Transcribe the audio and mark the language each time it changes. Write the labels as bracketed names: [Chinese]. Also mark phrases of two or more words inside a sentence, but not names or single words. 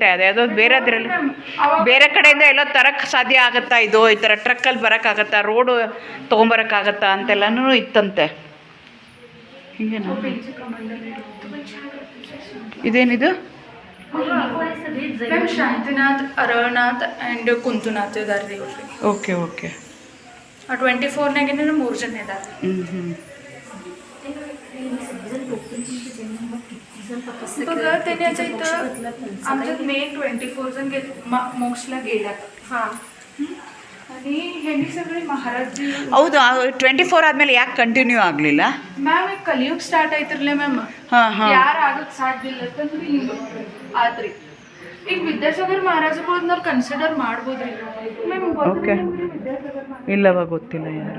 [Kannada] ಅದೇ ಅದು ಬೇರೆದ್ರಲ್ಲಿ ಬೇರೆ ಕಡೆಯಿಂದ ಎಲ್ಲೋ ತರಕ್ಕೆ ಸಾಧ್ಯ ಆಗುತ್ತಾ, ಇದು ಈ ಥರ ಟ್ರಕ್ಕಲ್ಲಿ ಬರೋಕ್ಕಾಗತ್ತಾ, ರೋಡು ತೊಗೊಂಬರೋಕ್ಕಾಗತ್ತಾ ಅಂತೆಲ್ಲನೂ ಇತ್ತಂತೆ. ಹೀಗೆ ಇದೇನಿದು? ಶಾಂತಿನಾಥ್, ಅರನಾಥ್ ಆ್ಯಂಡ್ ಕುಂತುನಾಥ್ ಇದಾರೆ ರೀ. ಓಕೆ ಓಕೆ. 24ನಾಗಿನ 3 ಜನ ಇದ್ದಾರೆ. [Marathi] बघा त्याने इथं आमच्यात मे 24 जण मोक्षला गेल्यात. हां, आणि ह्यांनी सगळे महाराज. [Kannada] ಹೌದು, 24 ಆದಮೇಲೆ ಯಾಕೆ ಕಂಟಿನ್ಯೂ ಆಗಲಿಲ್ಲ ಮ್ಯಾಮ್? ಕಲಿಯುಗ ಸ್ಟಾರ್ಟ್ ಆಯ್ತಿರ್ಲಿ ಮ್ಯಾಮ್. ಯಾರು ಆಗಕ್ಕೆ ಸಾಧ್ಯ ಇಲ್ಲ ಅಂತಂದ್ರೆ ಹಿಂಗೆ ಆದ್ರಿ. ಈಗ ವಿದ್ಯಾಸಾಗರ್ ಮಹಾರಾಜಗಳನ್ನ ಕನ್ಸಿಡರ್ ಮಾಡ್ಬೋದ್ರಿ ಮ್ಯಾಮ್? ಓಕೆ, ಇಲ್ಲವ ಗೊತ್ತಿಲ್ಲ ಯಾರು.